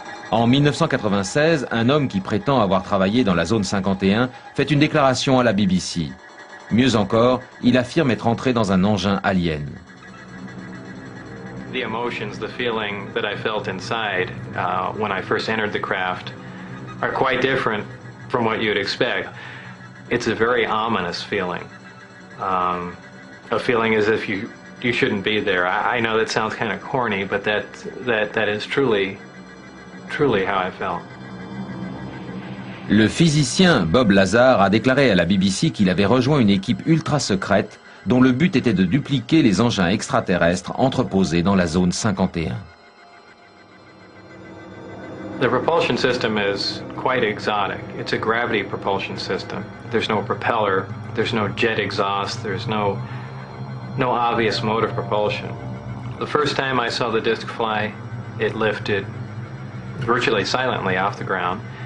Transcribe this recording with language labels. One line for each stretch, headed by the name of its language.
French: En 1996, un homme qui prétend avoir travaillé dans la zone 51 fait une déclaration à la BBC. Mieux encore, il affirme être entré dans un engin alien.
English: The emotions, the feeling that I felt inside when I first entered the craft are quite different from what you'd expect. It's a very ominous feeling. A feeling as if you shouldn't be there. I know that sounds kind of corny, but that is truly how I felt.
French: Le physicien Bob Lazar a déclaré à la BBC qu'il avait rejoint une équipe ultra secrète dont le but était de dupliquer les engins extraterrestres entreposés dans la zone 51.
English: The propulsion system is quite exotic. It's a gravity propulsion system. There's no propeller, there's no jet exhaust, there's no obvious mode of propulsion. The first time I saw the disc fly, it lifted virtually silently off the ground.